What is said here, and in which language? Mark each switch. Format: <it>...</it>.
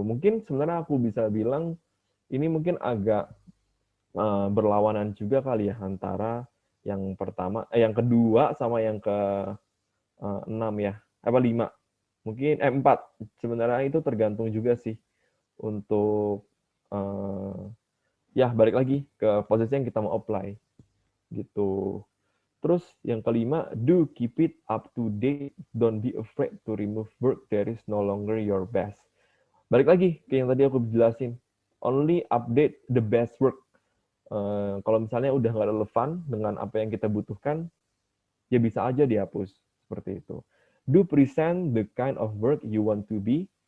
<id>Mungkin sebenarnya aku bisa bilang ini mungkin agak berlawanan juga kali ya antara yang pertama, yang kedua sama yang ke 6 ya, apa 5. Mungkin 4. Sebenarnya itu tergantung juga sih untuk ya balik lagi ke posisi yang kita mau apply gitu. Terus yang kelima,</id> <en>do keep it up to date. Don't be afraid to remove work that is no longer your best.</en> <id>Balik lagi ke yang tadi aku jelasin.</id> <en>Only update the best work.</en> <id>Kalau misalnya udah nggak relevan dengan apa yang kita butuhkan, ya bisa aja dihapus. Seperti itu.</id> <en>Do present the kind of work you want to be.</en>